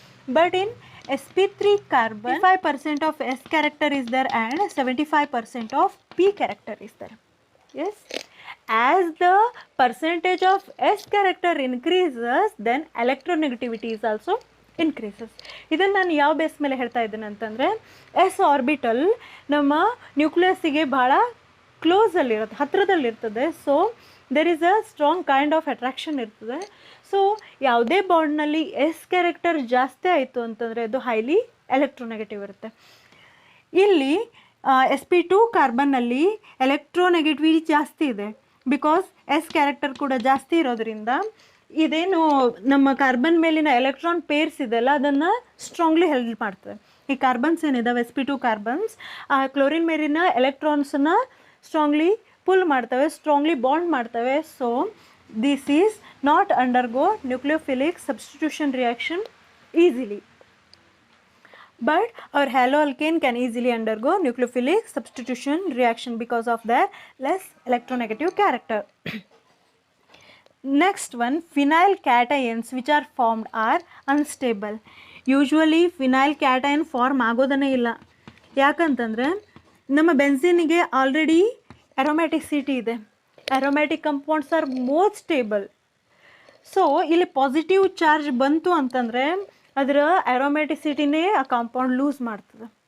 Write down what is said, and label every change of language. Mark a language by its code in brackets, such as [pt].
[en] But in sp3 carbon 5% of s character is there and 75% of p character is there. Yes, as the percentage of s character increases, then electronegativity is also increases. [kn] ಇದನ್ನು ನಾನು ಯಾವ base ಮೇಲೆ ಹೇಳ್ತಾ ಇದ್ದೇನೆ ಅಂತಂದರೆ, S orbital ನಮ್ಮ ನ್ಯೂಕ್ಲಿಯಸ್ಸಿಗೆ ಭಾಳ ಕ್ಲೋಸಲ್ಲಿರುತ್ತೆ, ಹತ್ತಿರದಲ್ಲಿರ್ತದೆ. [en] so there is a strong kind of attraction [kn] ಇರ್ತದೆ. ಸೊ ಯಾವುದೇ ಬಾಂಡ್ನಲ್ಲಿ ಎಸ್ ಕ್ಯಾರೆಕ್ಟರ್ ಜಾಸ್ತಿ ಆಯಿತು ಅಂತಂದರೆ ಅದು ಹೈಲಿ ಎಲೆಕ್ಟ್ರೋನೆಗೆಟಿವ್ ಇರುತ್ತೆ. ಇಲ್ಲಿ sp2 ಕಾರ್ಬನ್ನಲ್ಲಿ ಎಲೆಕ್ಟ್ರೋನೆಗೆಟಿವಿಟಿ ಜಾಸ್ತಿ ಇದೆ. ಬಿಕಾಸ್ ಎಸ್ ಕ್ಯಾರೆಕ್ಟರ್ ಕೂಡ ಜಾಸ್ತಿ ಇರೋದ್ರಿಂದ ಇದೇನು ನಮ್ಮ ಕಾರ್ಬನ್ ಮೇಲಿನ ಎಲೆಕ್ಟ್ರಾನ್ ಪೇರ್ಸ್ ಇದೆಲ್ಲ ಅದನ್ನು ಸ್ಟ್ರಾಂಗ್ಲಿ ಹೆಲ್ಪ್ ಮಾಡ್ತದೆ. ಈ ಕಾರ್ಬನ್ಸ್ ಏನಿದಾವೆ sp2 ಕಾರ್ಬನ್ಸ್ ಆ ಕ್ಲೋರಿನ್ ಮೇಲಿನ ಎಲೆಕ್ಟ್ರಾನ್ಸನ್ನು ಸ್ಟ್ರಾಂಗ್ಲಿ ಪುಲ್ ಮಾಡ್ತವೆ, ಸ್ಟ್ರಾಂಗ್ಲಿ ಬಾಂಡ್ ಮಾಡ್ತವೆ. [en] So this is not undergo nucleophilic substitution reaction easily. But our haloalkane can easily undergo nucleophilic substitution reaction because of their less electronegative character. Next one, phenyl cations which are formed are unstable. Usually phenyl cation form [kn] ಆಗೋದನೇ ಇಲ್ಲ. ಯಾಕಂತಂದರೆ ನಮ್ಮ ಬೆನ್ಝೀನಿಗೆ already ಅರೋಮ್ಯಾಟಿಸಿಟಿ ಇದೆ. [en] Aromatic compounds are more stable. [kn] So ಇಲ್ಲಿ positive charge ಬಂತು ಅಂತಂದರೆ ಅದರ ಅರೋಮ್ಯಾಟಿಸಿಟಿನೇ ಆ compound loose ಮಾಡ್ತದೆ.